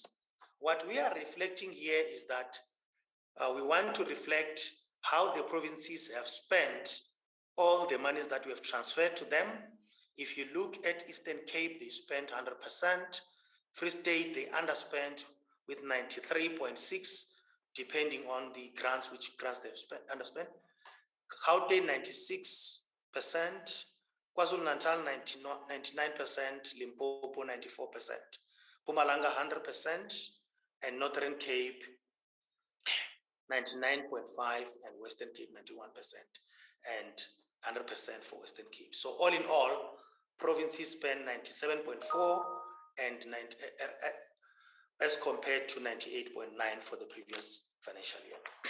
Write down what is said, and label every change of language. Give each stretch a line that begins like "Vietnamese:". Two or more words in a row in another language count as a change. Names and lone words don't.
English: What we are reflecting here is that we want to reflect how the provinces have spent all the monies that we have transferred to them. If you look at Eastern Cape, they spent 100%. Free State, they underspent with 93.6, depending on the grants, which grants they've spent, underspent. Gauteng, 96%. KwaZulu-Natal, 99%. Limpopo, 94%. Mpumalanga, 100%. And Northern Cape, 99.5%, and Western Cape, 91%. And 100% for Western Cape. So all in all, provinces spend 97.4 and as compared to 98.9 for the previous financial year.